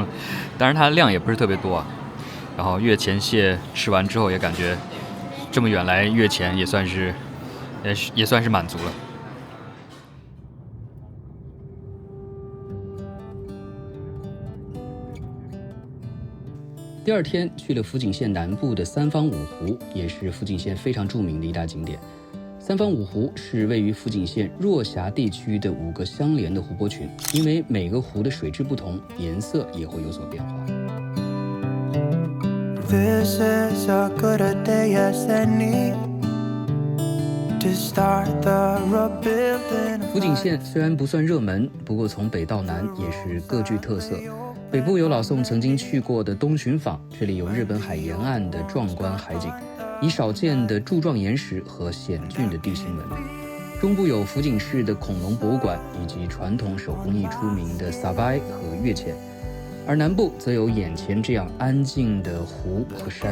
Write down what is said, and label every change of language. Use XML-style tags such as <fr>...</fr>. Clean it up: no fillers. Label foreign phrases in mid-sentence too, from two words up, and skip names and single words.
<zh>當然它的量也不是特別多啊。然後越前蟹吃完之後也感覺這麼遠來越前也算是滿足了。第二天去了福井縣南部的三方五湖，也是福井縣非常著名的一大景點。三方五湖是位於福井縣若狹地區的5個相連的湖泊群，因為每個湖的水質不同，顏色也會有所變化。</zh> <en>This is a good day as any to start the rebuilding.</en> <zh>福井縣雖然不算熱門，不過從北到南也是各具特色。 北部有老宋曾經去過的東尋坊，這裡有日本海沿岸的壯觀海景，以少見的柱狀岩石和險峻的地形聞名。中部有福井市的恐龍博物館，以及傳統手工藝出名的撒拜和越前，而南部則有眼前這樣安靜的湖和山。</zh>